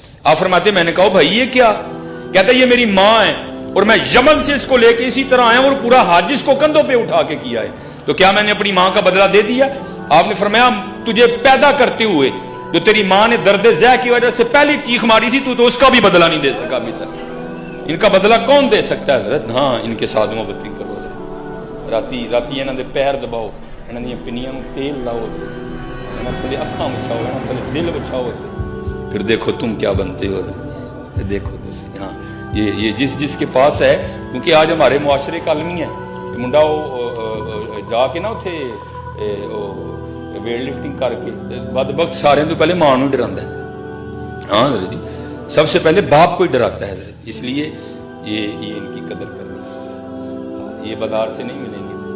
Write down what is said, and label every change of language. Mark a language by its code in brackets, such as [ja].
[ur] آپ فرماتے میں نے کہا بھائی یہ کیا, کہتا یہ میری ماں ہے, اور میں یمن سے اس کو لے کے اسی طرح آیا, اور پورا حج اس کو کندھوں پہ اٹھا کے کیا ہے. تو کیا میں نے اپنی ماں کا بدلہ دے دیا؟ آپ نے فرمایا تجھے پیدا کرتے ہوئے جو تیری ماں نے درد زہ کی وجہ سے پہلی چیخ ماری تھی, تو اس کا بھی بدلہ نہیں دے سکا ابھی تک. ان کا بدلہ کون دے سکتا ہے حضرت؟ ہاں ان کے ساتھ محبت کرو. [pa] راتی انہاں دے پیر دباؤ, انہاں دی پنیاں نوں تیل لاؤ, انہاں تھلے اکھاں وچھاؤ, انہاں تھلے دل وچھاؤ, [ur] پھر دیکھو تم کیا بنتے ہو. دیکھو ہاں یہ جس کے پاس ہے, کیونکہ آج ہمارے معاشرے کا عالمی ہے. [pa] منڈا جا کے [ur] نا اتنے ویٹ لفٹنگ کر کے بدبخت سارے تو پہلے ماں نو ڈراتا ہے. ہاں حضرت جی, سب سے پہلے باپ کو ہی ڈراتا ہے حضرت. اس لیے یہ ان کی قدر کرنی, یہ بازار سے نہیں ملیں گے.